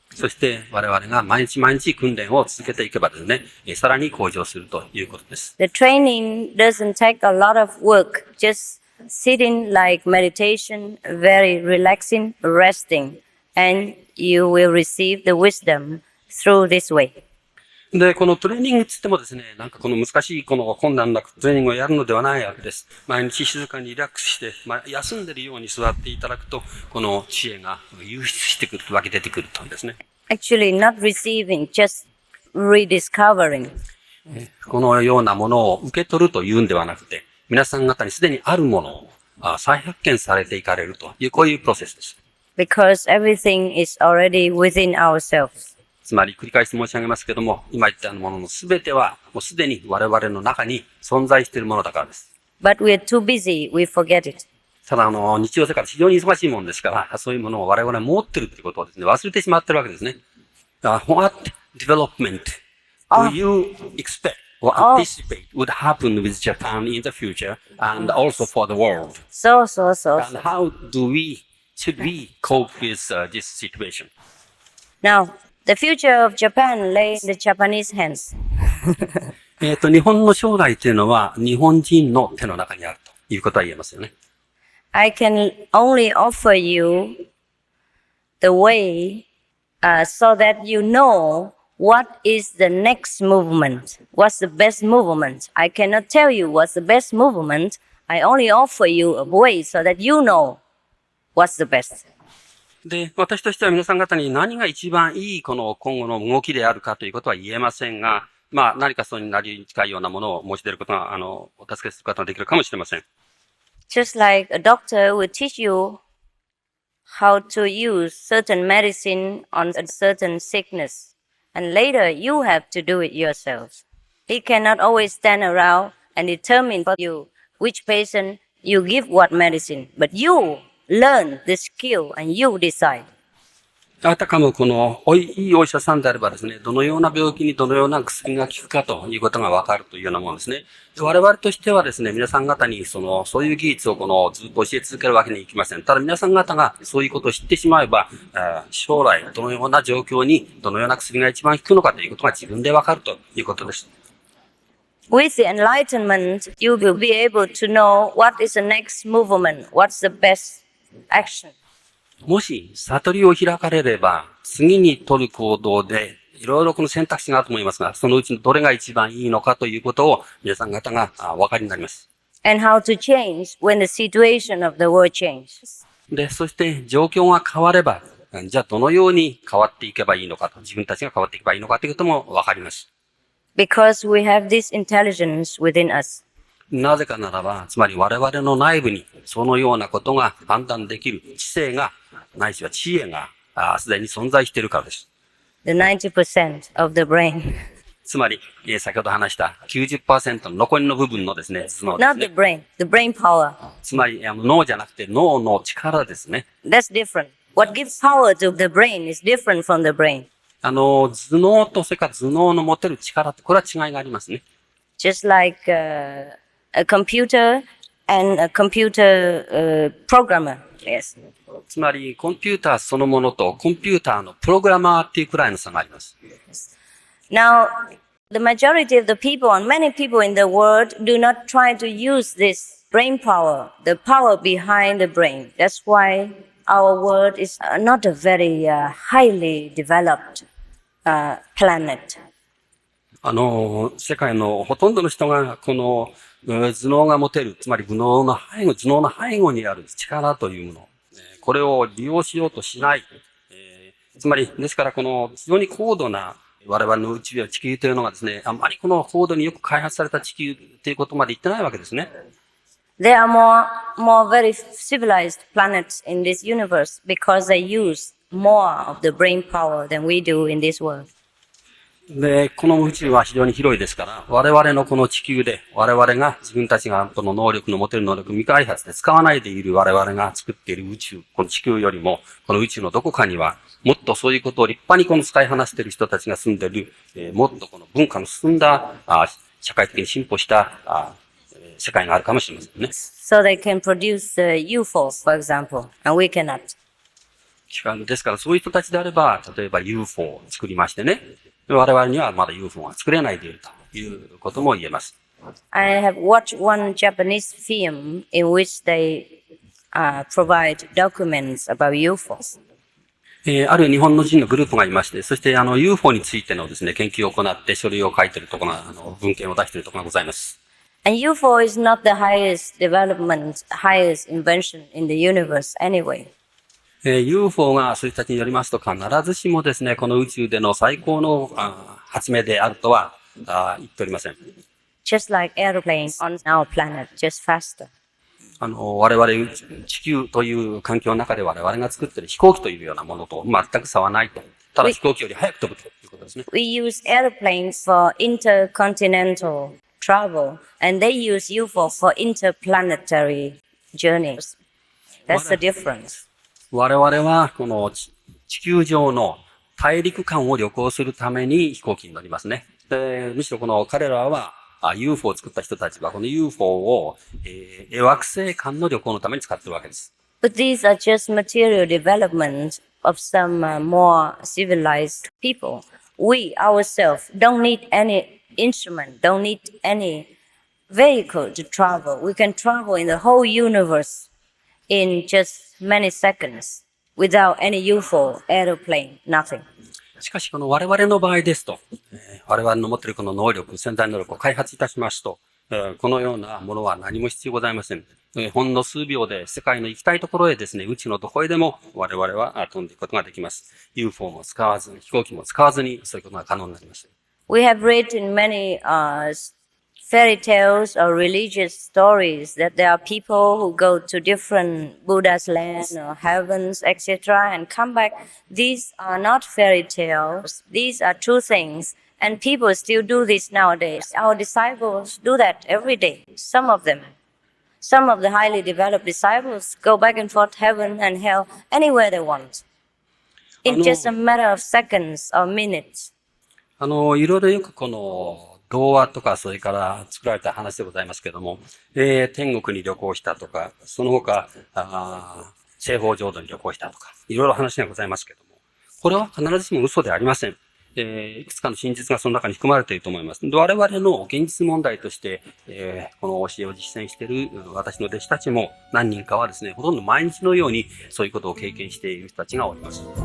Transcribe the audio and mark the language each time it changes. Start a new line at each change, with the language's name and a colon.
Japanese: そして我々が毎日毎日訓練を続けていけばですね、さらに向上するということです。
English: The training doesn't take a lot of work, just sitting like meditation, very relaxing, resting, and you will receive the wisdom through this way.
Japanese: で、このトレーニングつってもですね、なんかこの難しいこの困難なトレーニングをやるのではないわけです。毎日静かにリラックスして、休んでるように座っていただくと、この知恵が湧出してくる、湧き出てくるとですね。
English: Actually, not receiving, just rediscovering.
Japanese: このようなものを受け取るというんではなくて、皆さん方にすでにあるものを再発見されていかれるという、こういうプロセスです。
English: Because everything is already within ourselves.
Japanese: つまり繰り返し申し上げますけども、今言ったもののすべてはもうすでに我々の中に存在しているものだからです。
English: But we are too busy, we forget it.
Japanese: ただ日常生活非常に忙しいものですから、そういうものを我々は持っているということをですね、忘れてしまっているわけですね。
English: What development do you expect or anticipate would happen with Japan in the future and also for the world? So. And how should we cope with this situation? Now, the future of Japan lay in the Japanese hands.
Japanese: 日本の将来というのは日本人の手の中にあるということは言えますよね。
English: I can only offer you the way so that you know what is the next movement, what's the best movement. I cannot tell you what's the best movement. I only offer you a way so that you know what's the best.
Japanese: で、私としては皆さん方に何が一番いいこの今後の動きであるかということは言えませんが、何かそれになり近いようなものを申し出ることが、お助けすることができるかもしれません。
English: Just like a doctor will teach you how to use certain medicine on a certain sickness, and later you have to do it yourself. He cannot always stand around and determine for you which patient you give what medicine, but you learn the skill and you decide.
Japanese: あたかもこのいいお医者さんであればですね、どのような病気にどのような薬が効くかということがわかるというようなものですね。我々としてはですね、皆さん方にそういう技術をずっと教え続けるわけにいきません。ただ皆さん方がそういうことを知ってしまえば、将来どのような状況にどのような薬が一番効くのかということが自分でわかるということです。
English: With the enlightenment, you will be able to know what is the next movement, what's the best action.
Japanese: もし、悟りを開かれれば、次に取る行動で、いろいろこの選択肢があると思いますが、そのうちのどれが一番いいのかということを、皆さん方がお分かりになります。
English: And how to change when the situation of the world changes.
Japanese: で、そして状況が変われば、じゃあどのように変わっていけばいいのかと、自分たちが変わっていけばいいのかということも分かります。
English: Because we have this intelligence within us.
Japanese: なぜかならば、つまり我々の内部に、そのようなことが判断できる知性が、ないしは知恵が、すでに存在しているからです。
English: The 90% of the brain.
Japanese: つまり、先ほど話した 90% の残りの部分のですね、頭脳ですね。
English: Not the brain power.
Japanese: つまり、脳じゃなくて脳の力ですね。
English: That's different. What gives power to the brain is different from the brain.
Japanese: 頭脳とそれから頭脳の持てる力って、これは違いがありますね。
English: Just like a computer and a computer programmer. Yes.
Japanese: つまり、コンピューターそのものとコンピューターのプログラマーっていうくらいの差があります。
English: Now, the majority of the people and many people in the world do not try to use this brain power, the power behind the brain. That's why our world is not a very highly developed planet.
Japanese: 世界のほとんどの人がこの頭脳が持てる、つまり頭脳の背後にある力というもの、これを利用しようとしない。つまり、ですからこの非常に高度な我々の地球というのがですね、あまりこの高度によく開発された地球ということまで言ってないわけですね。
English: There are more very civilized planets in this universe because they use more of the brain power than we do in this world.
Japanese: で、この宇宙は非常に広いですから、我々のこの地球で、我々が自分たちがこの能力の持てる能力未開発で使わないでいる我々が作っている宇宙、この地球よりも、この宇宙のどこかには、もっとそういうことを立派にこの使いこなしている人たちが住んでいる、もっとこの文化の進んだ、社会的に進歩した世界があるかもしれませんね。
English: So they can produce UFOs, for example, and we cannot.
Japanese: ですからそういう人たちであれば、例えば UFO を作りましてね、我々にはまだ UFO が作れないでいるということも言えます。
English: I have watched one Japanese film in which they provide documents about UFOs.
Japanese: ある日本の人のグループがいまして、そしてUFO についてのですね、研究を行って書類を書いているところが、文献を出しているところがございます。
English: And UFO is not the highest development, highest invention in the universe anyway.
Japanese: UFO がそういう人たちによりますと必ずしもですね、この宇宙での最高の発明であるとは言っておりません。 Just like airplanes on our planet, just faster. 我々地球という環境の中で我々が作っている飛行機というようなものと全く差はないと。ただ飛行機より早く飛ぶということですね。
English: We use airplanes for intercontinental travel, and they use UFO for interplanetary journeys. That's the difference.
Japanese: 我々はこの地球上の大陸間を旅行するために飛行機に乗りますね。で、むしろこの彼らはUFO を作った人たちはこの UFO を、惑星間の旅行のために使っているわけです。
English: But these are just material development of some more civilized people. We ourselves don't need any instrument, don't need any vehicle to travel. We can travel in the whole universe in just many seconds without any UFO, aeroplane, nothing.
Japanese: しかし、この我々の場合ですと、我々の持っているこの能力、潜在能力を開発いたしますと、このようなものは何も必要ございません。ほんの数秒で世界の行きたいところへですね、宇宙のどこへでも我々は飛んでいくことができます。 UFO も使わず、飛行機も使わずに、そういうことが可能になります。
English: We have read in many fairy tales or religious stories that there are people who go to different Buddha's land or heavens, etc., and come back. These are not fairy tales. These are true things. And people still do this nowadays. Our disciples do that every day. Some of them. Some of the highly developed disciples go back and forth heaven and hell anywhere they want. In just a matter of seconds or minutes.
Japanese: いろいろよくこの童話とかそれから作られた話でございますけども、天国に旅行したとか、その他、西方浄土に旅行したとか、いろいろ話がございますけども、これは必ずしも嘘ではありません。いくつかの真実がその中に含まれていると思います。我々の現実問題として、この教えを実践している私の弟子たちも何人かはですね、ほとんど毎日のようにそういうことを経験している人たちがおります。